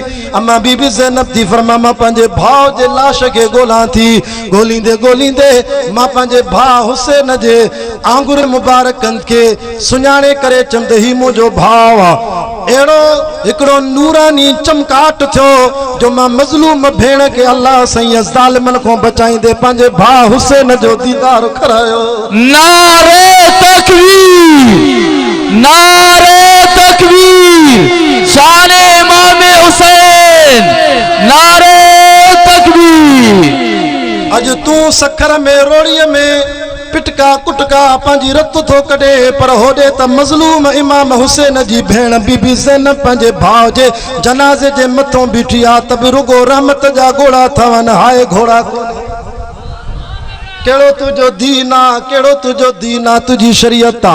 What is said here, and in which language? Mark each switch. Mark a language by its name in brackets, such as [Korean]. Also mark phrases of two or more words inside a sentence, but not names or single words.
[Sindhi] अम्मा बीबी ज़ैनब थी फरमा, मां पंहिंजे भाउ जे लाश खे ॻोल्हां थी, ॻोल्हींदे मां पंहिंजे भाउ हुसैन जे आंगुर मुबारकनि खे सुञाणे करे चंद ही मुंहिंजो भाउ आहे। अहिड़ो हिकिड़ो नूरानी चमकाट थियो जो मां मज़लूम भेण खे अल्लाह सईं ज़ालिमनि खां बचाईंदे पंहिंजे भाउ हुसैन जो दीदार करायो। नारे तकबीर, नारे तकबीर, शाने इमाम हुसैन, नारे तकबीर। अज तू सखर में रोड़ीअ में पिटका कुटका पंहिंजी रत थो कढे, पर होॾे त मज़लूम इमाम हुसैन जी भेण बीबी ज़ैनब पंहिंजे भाउ जे जनाज़े जे मथों बीठी आहे त बि रुगो रहमत जा घोड़ा थवनि, हाय घोड़ा कोन्हे। केड़ो तुझो दीन आ, केड़ो तुझो दीन आ, तुझी शरीयत आ।